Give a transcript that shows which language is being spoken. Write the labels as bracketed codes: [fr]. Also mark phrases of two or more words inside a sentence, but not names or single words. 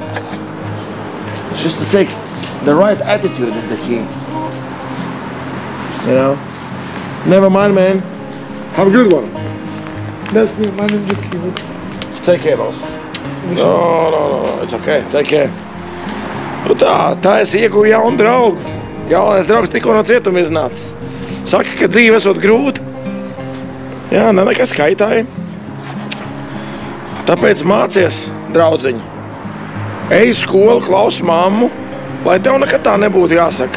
[en] It's just to take the right attitude is the key. You know? Never mind, man. Have a good one. That's me, my name is Kiwi. Take care, boss. No. It's okay. Take care. [lv] Nu tā es ieguvu jaunu draugu. Jaunais draugs tikko no cietuma iznācis. Saka, ka dzīve esot grūta. Jā, nekas kaitāja. Tāpēc mācies, draudziņi. Ej uz skolu, klausi mammu, lai tev nekad tā nebūtu jāsaka.